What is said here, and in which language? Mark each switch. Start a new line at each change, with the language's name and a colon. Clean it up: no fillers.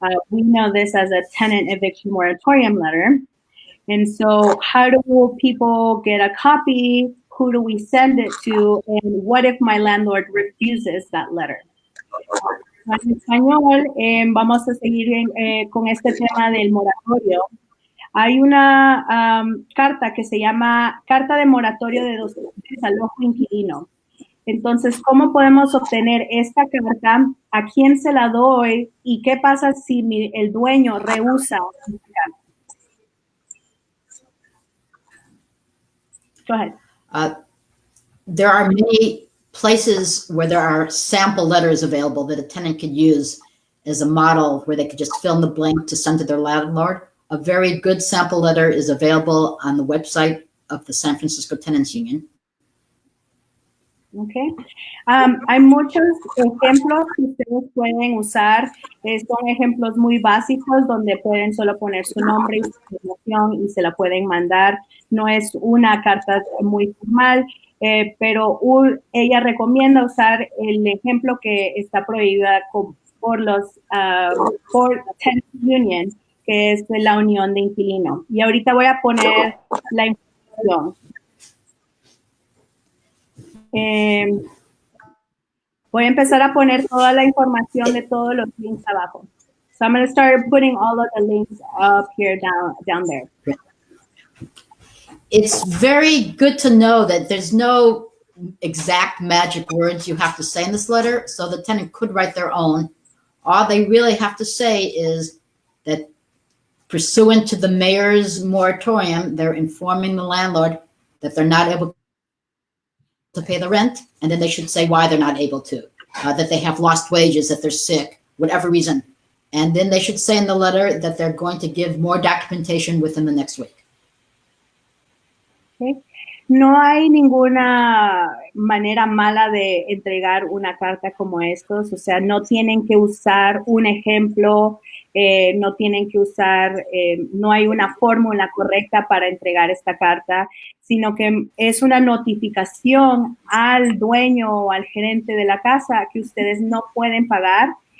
English: We know this as a tenant eviction moratorium letter. And so how do people get a copy? Who do we send it to? And what if my landlord refuses that letter?
Spanish: En español, vamos a seguir con este tema del moratorio. Hay una carta que se llama Carta de Moratorio de Desalojo Inquilino. Entonces, ¿cómo podemos obtener esta carta? ¿A quién se la doy? ¿Y qué pasa si el dueño rehúsa esta carta?
English: Go ahead. There are many places where there are sample letters available that a tenant could use as a model where they could just fill in the blank to send to their landlord. A very good sample letter is available on the website of the San Francisco Tenants Union. Okay.
Spanish: Hay muchos ejemplos que ustedes pueden usar. Son ejemplos muy básicos donde pueden solo poner su nombre y su información y se la pueden mandar. No es una carta muy formal, pero ella recomienda usar el ejemplo que está prohibida por Tenants Union, que es la unión de inquilino. Y ahorita voy a poner la información. Voy a empezar a poner toda la información de todos los links abajo.
English: So I'm going to start putting all of the links up here down there. It's very good to know that there's no exact magic words you have to say in this letter, so the tenant could write their own. All they really have to say is that pursuant to the mayor's moratorium, they're informing the landlord that they're not able to pay the rent, and then they should say why they're not able to, that they have lost wages, that they're sick, whatever reason. And then they should say in the letter that they're going to give more documentation within the next week. Okay.
Spanish: No hay ninguna manera mala de entregar una carta como estos, o sea, no tienen que usar un ejemplo, no tienen que usar, no hay una fórmula correcta para entregar esta carta, sino que es una notificación al dueño o al gerente de la casa que ustedes no pueden pagar.